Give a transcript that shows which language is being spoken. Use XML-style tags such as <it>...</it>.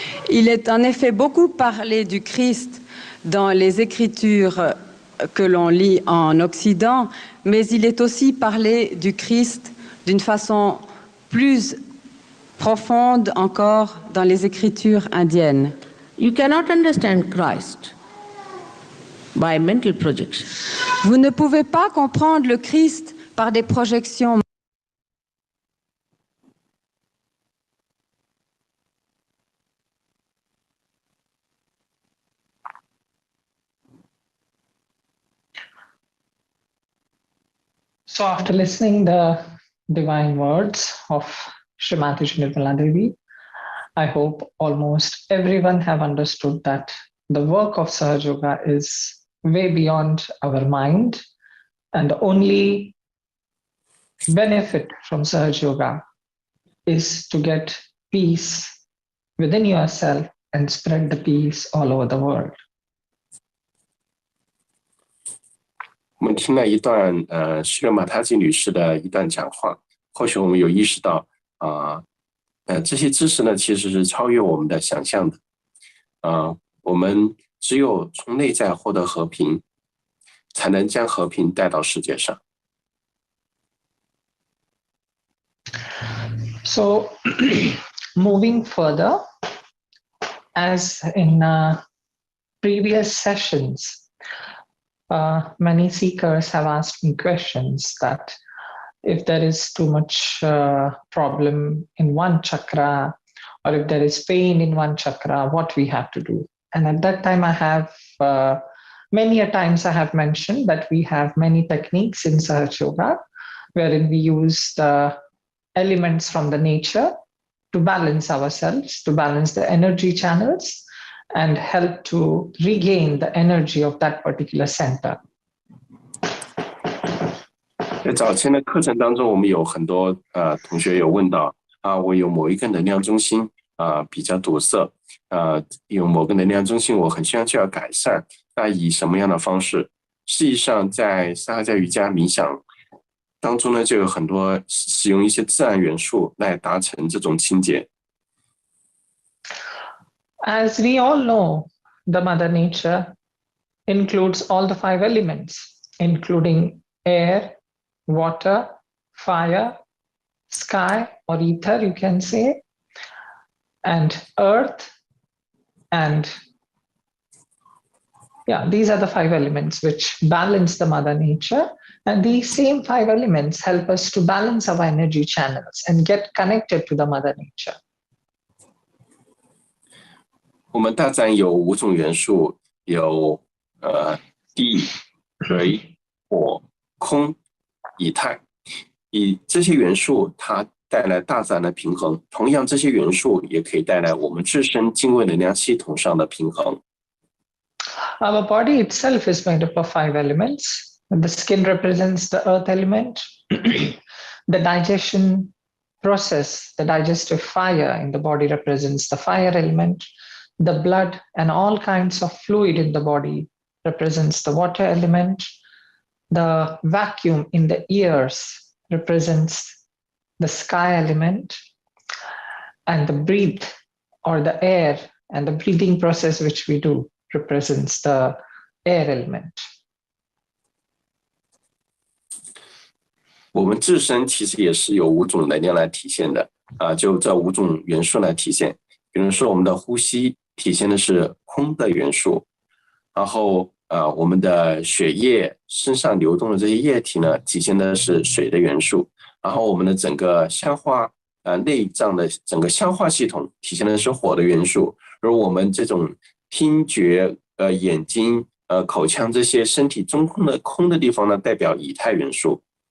<fr>Il est en effet beaucoup parlé du Christ dans les écritures que l'on lit en Occident, mais il est aussi parlé du Christ d'une façon plus profonde encore dans les écritures indiennes.</fr> <en>You cannot understand Christ by mental projection.</en> <fr>Vous ne pouvez pas comprendre le Christ par des projections.</fr> <en>So after listening the divine words of Srimati Nirmala Devi, I hope almost everyone have understood that the work of Sahaja Yoga is way beyond our mind, and the only benefit from Sahaja Yoga is to get peace within yourself and spread the peace all over the world.</en> <zh>我们听了一段希勒马塔吉女士的一段讲话，或许我们有意识到这些知识呢其实是超越我们的想象的。我们只有从内在获得和平，才能将和平带到世界上。</zh> <en>So, moving further, as in previous sessions, many seekers have asked me questions that if there is too much problem in one chakra, or if there is pain in one chakra, what we have to do. And at that time, I have many a times I have mentioned that we have many techniques in Sahaja Yoga, wherein we use the elements from the nature to balance ourselves, to balance the energy channels, and help to regain the energy of that particular center.</en> <zh>在早前的课程当中，我们有很多同学有问到我有某一个能量中心比较堵塞有某个能量中心我很希望就要改善，那以什么样的方式？实际上，在萨哈迦瑜伽冥想当中呢，就有很多使用一些自然元素来达成这种清洁。</zh> <en>As we all know, the Mother Nature includes all the 5 elements, including air, water, fire, sky or ether, you can say, and earth, and these are the 5 elements which balance the Mother Nature. And these same 5 elements help us to balance our energy channels and get connected to the Mother Nature.</en> <zh>我们大自然有5种元素，有地、水、火、空、以太。以这些元素它带来大自然的平衡，同样这些元素也可以带来我们自身精微能量系统上的平衡。</zh> <en>Our body itself is made up of 5 elements. The skin represents the earth element. The digestion process, the digestive fire in the body represents the fire element. The blood and all kinds of fluid in the body represents the water element. The vacuum in the ears represents the sky element. And the breathe or the air and the breathing process which we do represents the air element.</en> <zh>我们自身其实也是有5种能量来体现的就这5种元素来体现。比如说我们的呼吸体现的是空的元素，然后我们的血液身上流动的这些液体呢，体现的是水的元素，然后我们的整个消化内脏的整个消化系统体现的是火的元素，而我们这种听觉眼睛口腔这些身体中空的地方呢，代表以太元素。</zh>